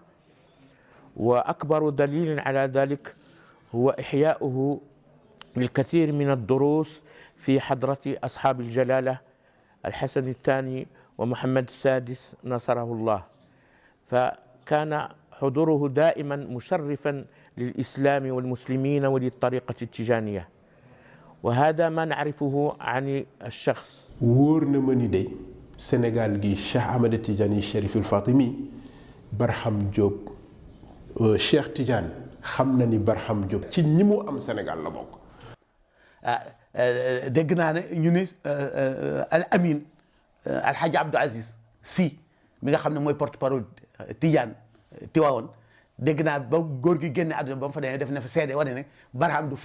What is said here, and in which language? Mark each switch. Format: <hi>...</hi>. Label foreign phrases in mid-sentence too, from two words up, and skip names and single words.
<ar>وأكبر دليل على ذلك هو إحياؤه بالكثير من الدروس في حضرة أصحاب الجلالة الحسن الثاني ومحمد السادس نصره الله، فكان حضوره دائما مشرفا للإسلام والمسلمين وللطريقة التجانية، وهذا ما نعرفه عن الشخص.</ar> <wo>wóorna ma ni de Sénégal gi Cheikh Ahmed Tidiane Chérif El Fatimi Barham Diop Cheikh Tidiane xam na ni Barham Diop ci ñi mu am Sénégal la bokk. dégg naa ne ñu ni Al Amin Alhaji Abdou Aziz Sy mi nga xam ne mooy porte-parole Tidiane Tiwaawoon dégg naa ba góor gi génne àdduna ba mu fa demee def na fa seede wane ne Barham du fen</wo>